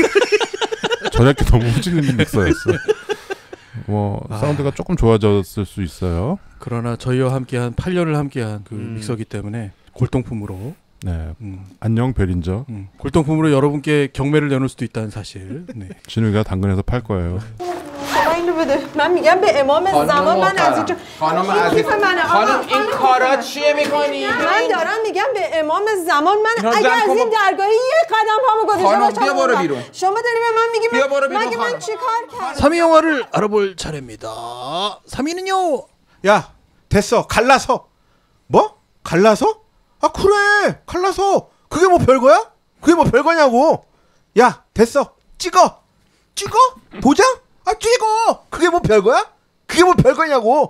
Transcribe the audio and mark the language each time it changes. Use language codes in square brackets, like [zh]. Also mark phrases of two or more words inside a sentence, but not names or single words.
[ko] 저녁에 너무 후질리는 믹서였어. 뭐 사운드가 조금 좋아졌을 수 있어요. 그러나 저희와 함께한 8년을 함께한 그 믹서기 때문에 골동품으로. 네. 안녕 베린저. 골동품으로 여러분께 경매를 내놓을 수도 있다는 사실. 네. 진우가 당근에서 팔 거예요. [fa] اینو بده من میگم به امام زمان من از اینجا خانم این کارا چیه میکنی؟ من دارم میگم به امام زمان من اگه از این درگاهی یه قدم پامو گذاشته باشم بیا برو بیرون شما داری به من میگی بیا برو بیرون مگه من چیکار کردم [ko] 3위 영화를 알아볼 차례입니다. 3위는요. 야 됐어 갈라서 뭐? 갈라서? 아 그래 갈라서 그게 뭐 별거야? 그게 뭐 별거냐고. 야 됐어 찍어 보자? 아 찍어 그게 뭐 별거야? 그게 뭐 별거냐고.